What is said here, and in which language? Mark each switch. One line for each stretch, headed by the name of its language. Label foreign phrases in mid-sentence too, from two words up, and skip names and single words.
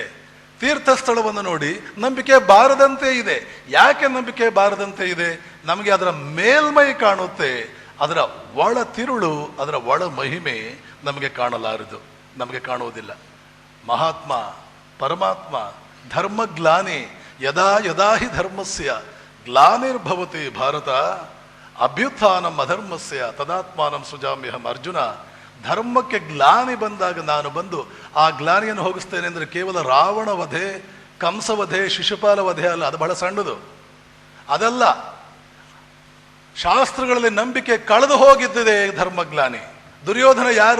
Kannada: ತೀರ್ಥಸ್ಥಳವನ್ನು ನೋಡಿ ನಂಬಿಕೆ ಬಾರದಂತೆ ಇದೆ. ಯಾಕೆ ನಂಬಿಕೆ ಬಾರದಂತೆ ಇದೆ? ನಮಗೆ ಅದರ ಮೇಲ್ಮೈ ಕಾಣುತ್ತೆ, ಅದರ ಒಳ ತಿರುಳು, ಅದರ ಒಳ ಮಹಿಮೆ ನಮಗೆ ಕಾಣಲಾರದು, ನಮಗೆ ಕಾಣುವುದಿಲ್ಲ.
Sanskrit: ಮಹಾತ್ಮ ಪರಮಾತ್ಮ ಧರ್ಮಗ್ಲಾನಿ ಯದಾ ಯದಾ ಹಿ ಧರ್ಮಸ್ಯ ಗ್ಲಾನಿರ್ಭವತಿ ಭಾರತ ಅಭ್ಯುತ್ಥಾನಂ ಅಧರ್ಮಸ್ಯ ತದಾತ್ಮಾನಂ ಸೃಜಾಮ್ಯಹಂ.
Kannada: ಅರ್ಜುನ, ಧರ್ಮಕ್ಕೆ ಗ್ಲಾನಿ ಬಂದಾಗ ನಾನು ಬಂದು ಆ ಗ್ಲಾನಿಯನ್ನು ಹೋಗಿಸ್ತೇನೆ ಅಂದರೆ ಕೇವಲ ರಾವಣ ವಧೆ, ಕಂಸವಧೆ, ಶಿಶುಪಾಲ ವಧೆ ಅಲ್ಲ, ಅದು ಬಹಳ ಸಣ್ಣದು. ಅದಲ್ಲ, ಶಾಸ್ತ್ರಗಳಲ್ಲಿ ನಂಬಿಕೆ ಕಳೆದು ಹೋಗಿದ್ದಿದೆ ಧರ್ಮಗ್ಲಾನಿ. ದುರ್ಯೋಧನ ಯಾರು?